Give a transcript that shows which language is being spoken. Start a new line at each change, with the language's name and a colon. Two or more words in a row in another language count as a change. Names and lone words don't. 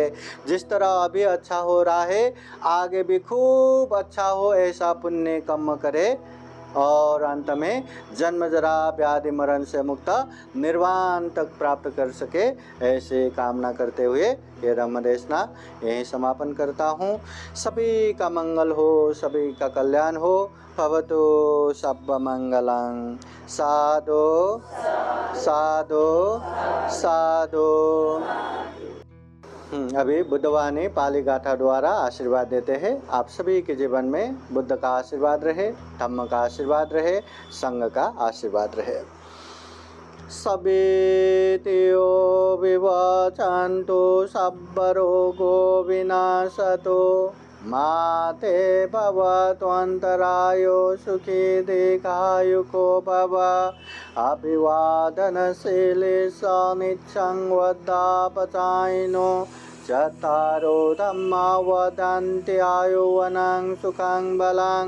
Hindi: जिस तरह अभी अच्छा हो रहा है आगे भी खूब अच्छा हो, ऐसा पुण्य कर्म करे और अंत में जन्म जरा व्याधि मरण से मुक्त निर्वाण तक प्राप्त कर सके, ऐसे कामना करते हुए ये धम्मदेशना यहीं समापन करता हूँ। सभी का मंगल हो, सभी का कल्याण हो।
Pali: भवतु सब्ब मंगलं। साधु साधु साधु।
Hindi: अभी बुद्धवाणी पाली गाथा द्वारा आशीर्वाद देते हैं। आप सभी के जीवन में बुद्ध का आशीर्वाद रहे, धम्म का आशीर्वाद रहे, संघ का आशीर्वाद रहे।
Pali: सवेतियो विवचन्तु सब्बरोगो विनाशतो माते भवत्वन्तरायो सुखी दीर्घायुको भव। अभिवादनशीले सनिच्छं वदापचायिनो चत्वारो धम्मा वदन्ति आयुवनं सुखं बलं।